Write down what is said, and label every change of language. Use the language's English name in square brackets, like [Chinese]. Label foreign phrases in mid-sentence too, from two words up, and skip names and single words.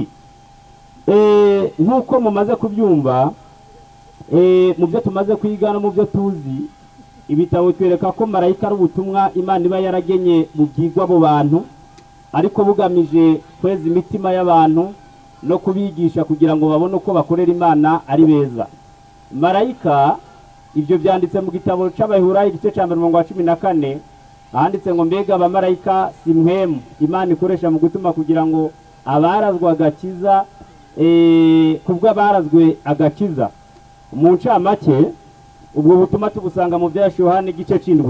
[Rundi] Nkuko mumaze kubyumva, mu byo tumaze kwiga no mu byo tuzi, ibitabo twereka ko marayika ari ubutumwa Imana iba yaragenye bubwirwa abo bantu, ariko bugamije kweza imitima y'abantu no kubigisha kugira ngo babone uko bakorera Imana ari beza. Marayika ibyo byanditse mu gitabo c'Abaheburayo igice ca 14, handitse ngo mbega abamarayika si mpwemu Imana ikoresha mu gutuma kugira ngo abarazwa agakiza, kubwo abarazwe agakiza. Mu ncamake ubwo butuma tubusanga mu bya Yohana igice c'indwi.